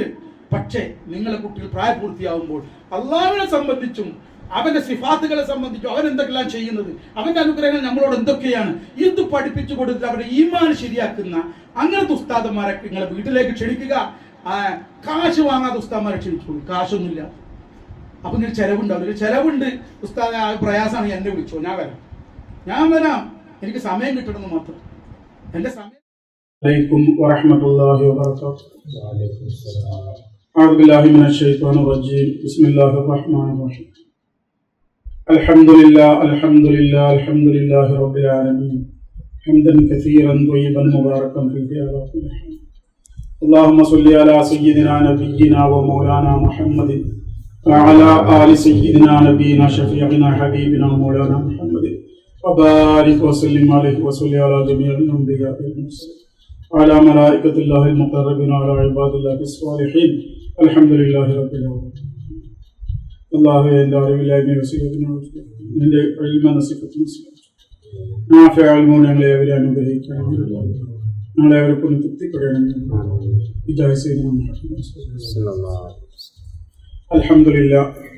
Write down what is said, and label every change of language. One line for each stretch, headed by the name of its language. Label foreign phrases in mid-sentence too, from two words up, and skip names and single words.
Malayalam: പക്ഷേ നിങ്ങളെ കുട്ടികൾ പ്രായപൂർത്തിയാവുമ്പോൾ അള്ളാഹുവിനെ സംബന്ധിച്ചും അവന്റെ സിഫാത്തുകളെ സംബന്ധിച്ചും അവൻ എന്തൊക്കെല്ലാം ചെയ്യുന്നത്, അവന്റെ അനുഗ്രഹങ്ങൾ നമ്മളോട് എന്തൊക്കെയാണ്, ഇത് പഠിപ്പിച്ചു കൊടുത്ത് അവരുടെ ഈമാൻ ശരിയാക്കുന്ന അങ്ങനത്തെ ഉസ്താദന്മാരെ നിങ്ങളെ വീട്ടിലേക്ക് ക്ഷണിക്കുക. കാശ് വാങ്ങാതെ ഉസ്താദന്മാരെ ക്ഷണിച്ചോളൂ, കാശൊന്നുമില്ല. അപ്പൊ ഇങ്ങനെ ചെലവുണ്ടാവില്ല. ചെലവുണ്ട് ഉസ്താദ്, പ്രയാസമാണ്, എന്നെ വിളിച്ചോ, ഞാൻ വരാം, എനിക്ക് സമയം കിട്ടണമെന്ന് മാത്രം. എന്റെ സമയം
Arabic: عليكم ورحمة الله وبركاته. أعوذ بالله من الشيطان الرجيم. بسم الله الرحمن الرحيم. الحمد لله الحمد لله الحمد لله رب العالمين حمدا كثيرا طيبا مباركا فيه على كل حال. اللهم صل على سيدنا نبينا ومولانا محمد وعلى آل سيدنا نبينا شفيعنا حبيبنا مولانا محمد وبارك وسلم عليه وصل على جميع الأنبياء والمرسلين وعلى ملائكة الله المقربين وعلى عباد الله الصالحين. الحمد لله رب العالمين.
Malayalam: അള്ളാഹു എൻ്റെ അറിവില്ലായ്മ നിന്റെ ഞങ്ങളെ അവരെ അനുഗ്രഹിക്കണം, ഞങ്ങളെ അവരെ കൊണ്ട് തൃപ്തിപ്പെടണം. അൽഹംദുലില്ലാഹ്.